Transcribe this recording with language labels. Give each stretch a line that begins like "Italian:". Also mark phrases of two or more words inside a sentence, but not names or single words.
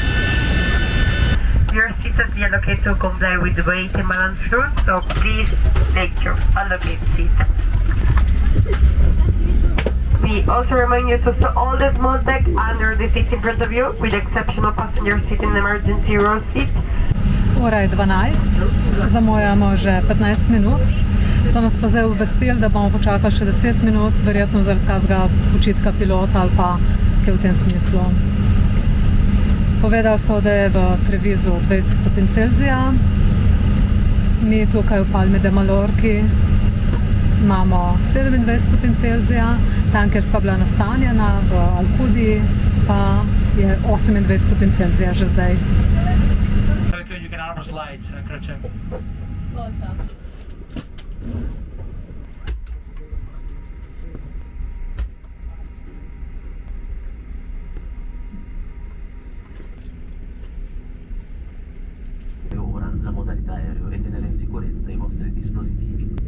English: Your seat is allocated to comply with the weight and balance rules, so please take your allocated seat. We also remind you to store all the small bag under the seat in front of you, with the exception of passenger seat and emergency row seat.
Slovenian: Ura je 12, zamujamo že 15 minut. So nas pa zdaj obvestili, da bomo počakali še 10 minut, verjetno zaradi kazga počitka pilota ali pa kaj v tem smislu. Povedali so, da je v Trevisu 20 stopinj Celzija. Mi tukaj v Palmi de Mallorki imamo 27 stopinj Celzija, tam, kjer sva bila nastanjena v Alcudi, pa je 28 stopinj Celzija že zdaj.
English: You can arm slides, Kraček.
Italian: Ora la modalità aereo e tenere in sicurezza i vostri dispositivi.